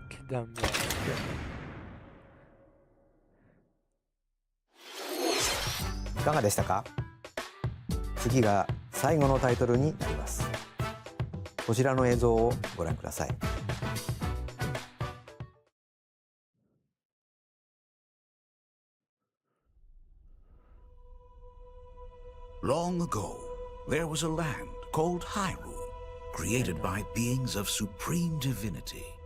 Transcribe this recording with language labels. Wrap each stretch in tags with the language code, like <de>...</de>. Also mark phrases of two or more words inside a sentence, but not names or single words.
<fr>d'un mois.</fr> <ja>いかがでしたか？次が最後のタイトルになります。こちらの映像をご覧ください。</ja> <en>Long ago, there was a land called Hyrule, created by beings of supreme divinity.</en>